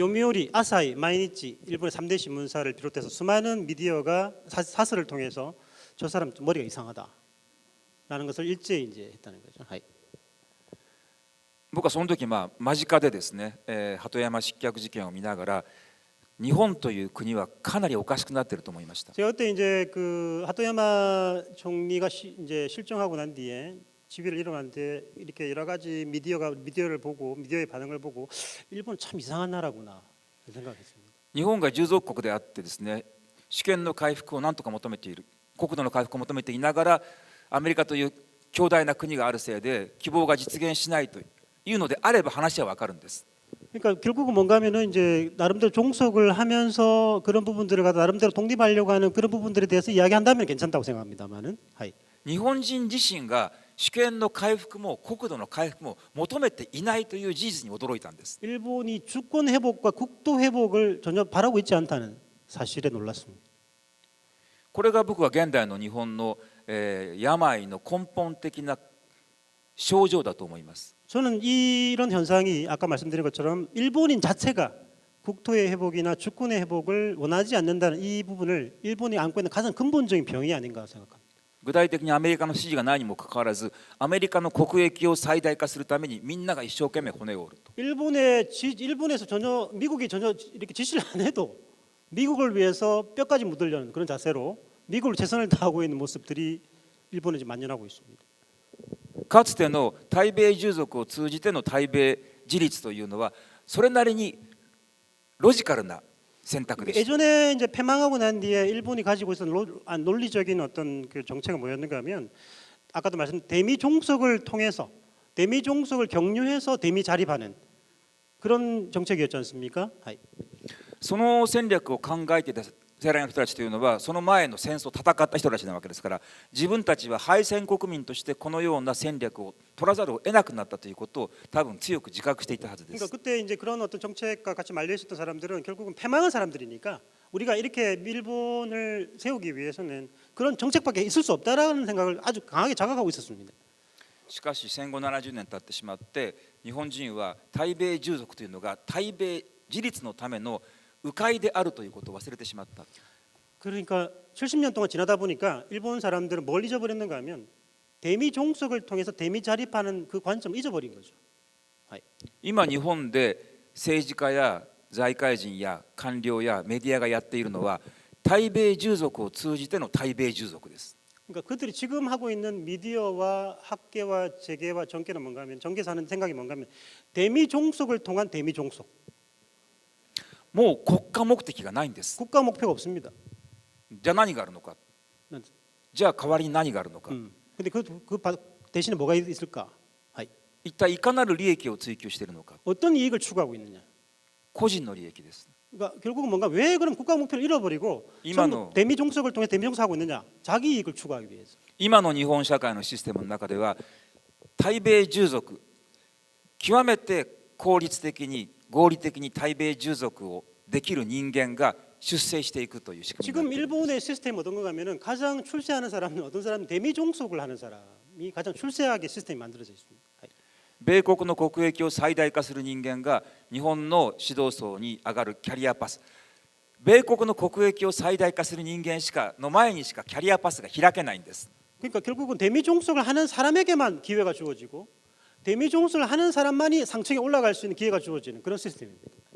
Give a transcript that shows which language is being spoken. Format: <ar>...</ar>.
<ko>요미우리, 아사히, 마이니치, 일본의 3대 신문사를 비롯해서 수많은 미디어가 사설을 통해서 저 사람 머리가 이상하다라는 것을 일제히 이제 했다는 거죠.</ko> <ja>僕はその時間近でですね、鳩山失脚事件を見ながら日本という国はかなりおかしくなっていると思いました。</ja> <ko>제가 그때 이제 그 하토야마 총리가 이제 실종하고 난 뒤에 지위를 잃어갔는데 이렇게 여러 가지 미디어를 보고 미디어의 반응을 보고 일본 참 이상한 나라구나 생각했습니다.</ko> <ja>日本が従属国であってですね、主権の回復を何とか求めている、国土の回復を求めていながら、アメリカという強大な国があるせいで希望が実現しないというのであれば話は分かるんです。</ja> <ko>그러니까 결국은 뭔가하면은 이제 나름대로 종속을 하면서 그런 부분들을 갖다 나름대로 독립하려고 하는 그런 부분들에 대해서 이야기한다면 괜찮다고 생각합니다만은.</ko> <ja>日本人自身が主権の回復も国土の回復も求めていないという事実に驚いたんです。</ja> <ko>일본이 주권 회복과 국도 회복을 전혀 바라고 있지 않다는 사실에 놀랐습니다.</ko> <ja>これが僕は現代の日本の、病の根本的な症状だと思います。</ja> <ko>저는 이런 현상이 아까 말씀드린 것처럼 일본인 자체가 국토의 회복이나 주권의 회복을 원하지 않는다는 이 부분을 일본이 안고 있는 가장 근본적인 병이 아닌가 생각합니다.</ko> <ja>具体的にアメリカの支持がないにもかかわらず、アメリカの国益を最大化するためにみんなが一生懸命骨を折ると。</ja> <ko>일본에서 전혀 미국이 전혀 이렇게 지시를 안 해도 미국을 위해서 뼈까지 묻으려는 그런 자세로 미국을 최선을 다하고 있는 모습들이 일본에 지금 만연하고 있습니다.</ko> <ja>かつての対米従属を通じての対米自立というのはそれなりにロジカルな選択でした。</ja> <ko>예전에 이제 패망하고 난 뒤에 일본이 가지고 있었던 논리적인 어떤 그 정책은 뭐였는가 하면 아까도 말씀드린 대미 종속을 통해서 대미 종속을 격려해서 대미 자립하는 그런 정책이었지 않습니까?</ko> <ja>その戦略を考えていた世代の人たちというのはその前の戦争を戦った人たちなわけですから、自分たちは敗戦国民としてこのような戦略を取らざるを得なくなったということを多分強く自覚していたはずです。</ja> <ko>그러니까 그때 이제 그런 어떤 정책과 같이 말려 있었던 사람들은 결국은 패망한 사람들이니까 우리가 이렇게 일본을 세우기 위해서는 그런 정책밖에 있을 수 없다라는 생각을 아주 강하게 자각하고 있었습니다.</ko> <ja>しかし戦後70年経ってしまって日本人は対米従属というのが対米自立のための迂回であるということを忘れてしまった。</ja> <ko>그러니까 70년 동안 지나다 보니까 일본 사람들은 뭘 잊어버렸는가 하면 대미 종속을 통해서 대미 자립하는 그 관점을 잊어버린 거죠.</ko> <ja>今日本で政治家や財界人や官僚やメディアがやっているのは対米従属を通じての対米従属です。</ja> <ko>그러니까 그들이 지금 하고 있는 미디어와 학계와 재계와 정계는 뭔가 하면 정계에서 하는 생각이 뭔가 하면 대미 종속을 통한 대미 종속.</ko> <ja>もう国家目的がないんです。</ja> <ko>국가 목표가 없습니다.</ko> <ja>じゃあ何があるのか。じゃあ代わりに何があるのか。</ja> <ko>근데 대신에 뭐가 있을까?</ko> <ja>一体いかなる利益を追求しているのか。</ja> <ko>어떤 이익을 추구하고 있느냐?</ko> <ja>個人の利益です。</ja> <ko>그러니까 결국은 뭔가 왜 그럼 국가 목표를 잃어버리고 대미 종속을 통해 대미 종속하고 있느냐? 자기 이익을 추구하기 위해서.</ko> <ja>今の日本社会のシステムの中では対米従属、極めて効率的に合理的に対米従属をできる人間が出世していくという仕組みにな</ja> <ko>일본의 시스템 어떤 거 가면은 가장 출세하는 사람은 어떤 사람은 대미 종속을 하는 사람이 가장 출세하게 시스템이 만들어져 있습니다.</ko> <ja>米国の国益を最大化する人間が日本の指導層に上がるキャリアパス、米国の国益を最大化する人間の前にしかキャリアパスが開けないんです。</ja> <ko>그러니까 결국은 대미 종속을 하는 사람에게만 기회가 주어지고 대미 종속을 하는 사람만이 상층에 올라갈 수 있는 기회가 주어지는 그런 시스템입니다.</ko>